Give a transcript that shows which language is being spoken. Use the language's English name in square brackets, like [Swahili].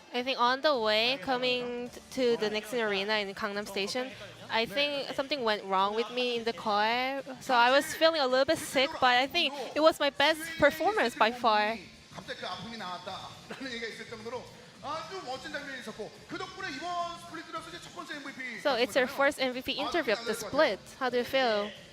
[English] I think on the way coming to the Nixon Arena in Gangnam Station, I think something went wrong with me in the car. So I was feeling a little bit sick, but I think it was my best performance by far. [Korean] 갑자기 그 아픔이 나왔다라는 얘기가 있을 정도로 아주 멋진 장면이 있었고 그 덕분에 이번 스플릿이라서 이제 첫 번째 MVP. [English] So it's your first MVP interview of the split. How do you feel?